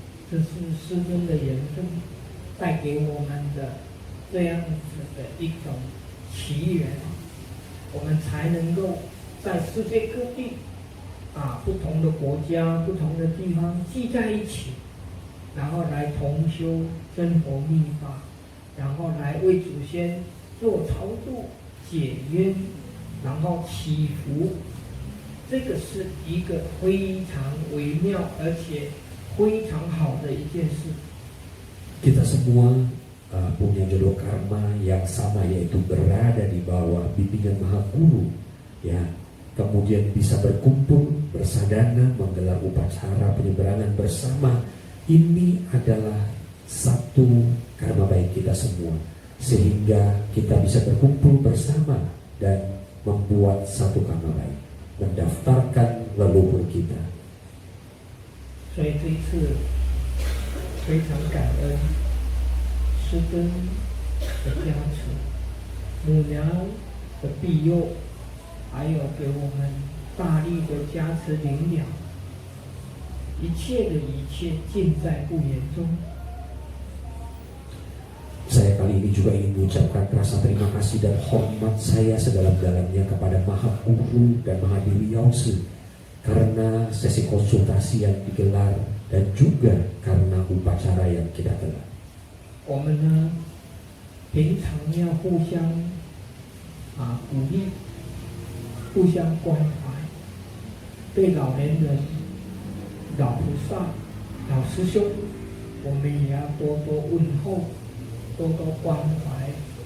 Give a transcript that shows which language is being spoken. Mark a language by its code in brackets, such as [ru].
[zh] 这是师尊的缘分带给我们的这样子的一种奇缘，我们才能够在世界各地不同的国家、不同的地方聚在一起，然后来同修真佛密法，然后来为祖先做超度、解冤，然后祈福。这个是一个非常微妙而且非常好的一件事。 [id] Kita semua punya jodoh karma yang sama, yaitu berada di bawah bimbingan Maha Guru ya, kemudian bisa berkumpul bersadana menggelar upacara penyeberangan bersama. Ini adalah satu karma baik kita semua, sehingga kita bisa berkumpul bersama dan membuat satu karma baik, mendaftarkan leluhur kita. [zh] 所以这一次非常感恩师尊的加持，母娘的庇佑，还有给我们大力的加持灵疗，一切的一切尽在不言中。 [id] Saya kali ini juga ingin mengucapkan rasa terima kasih dan hormat saya sedalam-dalamnya kepada Maha Guru dan Mahadewi Yonsu karena sesi konsultasi yang digelar dan juga karena upacara yang kita gelar. [zh] 我们呢，平常要互相鼓励，互相关怀，对老年人、老菩萨、老师兄，我们也要多多问候，多多关怀。